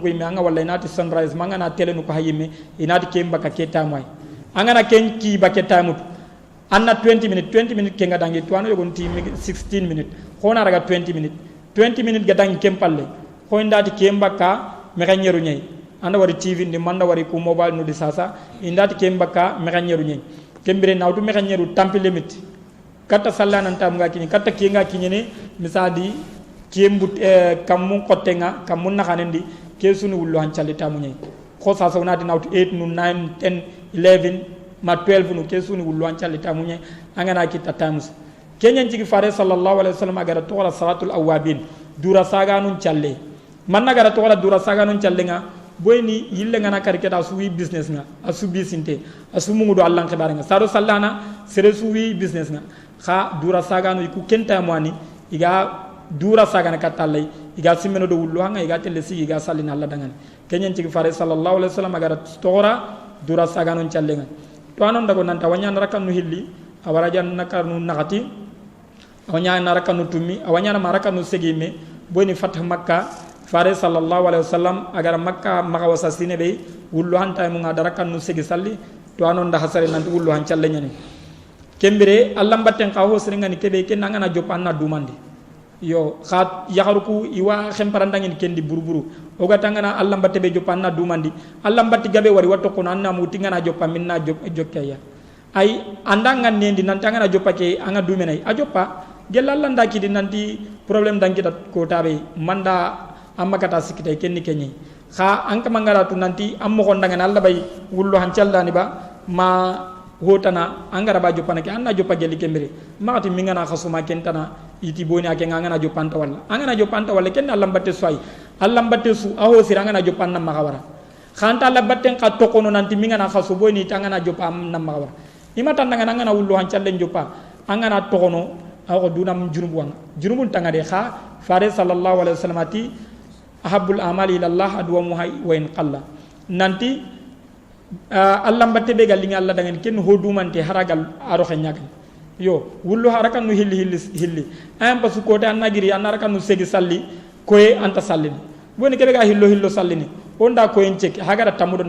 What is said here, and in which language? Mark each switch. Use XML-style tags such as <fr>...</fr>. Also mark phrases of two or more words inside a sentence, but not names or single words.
<snk>yimbe anga walla inati sunrise manga na tele no ko hayimme inati kemba ka keta moy anga na ken ki ba keta mut anna 20 minutes kenga dangi to anu yogon ti 16 minutes hona raga 20 minutes ga dangi kempalle ko indati kemba ka me ganyeru nyai anda wari tv ndi manda wari ko mobile no di sasa indati kemba ka me ganyeru nyai kembere nawtu me ganyeru tampi limit kata sallana tam ga kini kata kinga kinyene misadi kembut kamun kotenga kamun nakanendi kesunu wullu han chalita munyai ko sa sa unati nawtu 8 nu 9 10 11 ma 12 nu kesunu wullu han chalita munyai angana kita tamus kenyan jigi fare</snk> <ar>sallallahu alaihi</ar> <snk>wasallam agara to wala</snk> <ar>salatul awabin</ar> <snk>dura saga nun challe manna gara to wala dura saga nun challe nga boyni yille ngana kariketa suwi business nga asu bisinte asu mungudo allah khibare nga saro sallana sere suwi business nga kha dura saga nu ku kenta mwani iga dura saga na katallai iga simeno do wullu hanga iga telle sigi iga sallina allah dangan kenyen ci fare</snk> <ar>sallallahu alaihi wasallam</ar> <snk>agara tora dura saga non challenga to anon dago nanta wanya narakan nu hilli awara jan nakarnu nakati awanya narakan nu tumi awanya narakan nu segime boni fatah makka fare</snk> <ar>sallallahu alaihi wasallam</ar> <snk>agara makka maka wasa sinebe wullu hanta mu ngadarakan nu segi salli to anon da hasare nanti wullu han challenya ni kembere allah batten kawo seringa ni kebe ken ngana jopanna dumandi yo khat yaharuku iwa khemparandangin kendi buruburu oga tangana allah batte be jopanna dumandi allah batti gabe wari watto kono anna mutinga na joppa minna jokkaya ay andangan nendi nan tangana joppake anga dumenay a joppa gella allah ndaki di nanti problem dankita ko tabe manda amma kata sikita kenni kenyi kha anka mangara tu nanti ammo ko ndangana allah bay wullo han caldani ba ma hotana angara ba jopana ke anna joppa gelli kembere maati mingana khasuma kentana iti boni ake ngana jopanta walla angana jopanta walla ken Allah batte soy Allah batte su aho sirangana jopanna magawara khanta Allah batte ka tokono nanti mingana khasu boni tangana jopam nam magawara imata ngana wullo han challen jopa angana tokono aho dunam junubun tangade kha fare</snk> <ar>sallallahu alaihi wasallam</ar> <snk>ati</snk> <ar>ahabbul amali ila Allah adwa wa in qalla</ar> <snk>nanti Allah batte be galinga Allah dangen ken hodumante haragal aro khanyagal yo wullu harakan nu hilli am basu ko ta nagiri anarakan nu segi salli koye anta sallini boni kebe ga hillo sallini onda ko en cek hagara</snk>